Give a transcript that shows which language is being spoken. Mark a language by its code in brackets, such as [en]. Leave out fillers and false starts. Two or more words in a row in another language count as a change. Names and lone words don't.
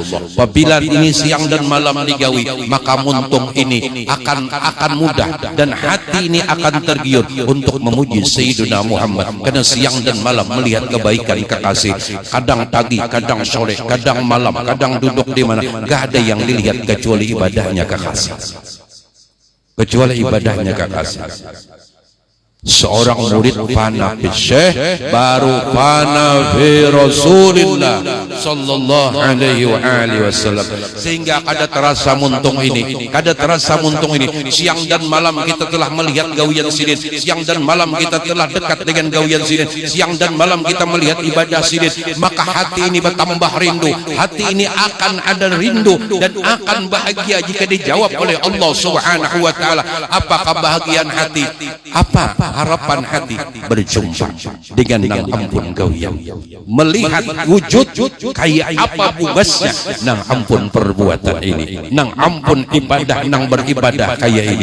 [bjn] Apabila ini siang dan malam digawi, maka muntung ini akan mudah, dan hati ini akan tergiur untuk memuji Sayyidina Muhammad, karena siang dan malam melihat kebaikan kekasih. [id] Kadang pagi, kadang sore, kadang malam, kadang duduk di mana, gak ada yang dilihat kecuali ibadahnya kekasih, kecuali ibadahnya kekasih. Seorang murid [ar] fana fi syekh, [id] baru [ar] fana fi Rasulillah sallallahu alaihi wa alihi wasallam. [bjn] Sehingga kada terasa muntung ini, kada terasa muntung ini. Siang dan malam kita telah melihat gawian sidin, siang dan malam kita telah dekat dengan gawian sidin, siang dan malam kita melihat ibadah sidin. [id] Maka hati ini bertambah rindu, hati ini akan ada rindu dan akan bahagia jika dijawab oleh Allah [ar] Subhanahu wa taala. [id] Apa kebahagiaan hati? Apa harapan hati? [bjn] Berjumpa dengan nang ampun gawian, melihat wujud kayak apa bubasnya nang ampun perbuatan ini, nang ampun ibadah, nang beribadah kayak ini.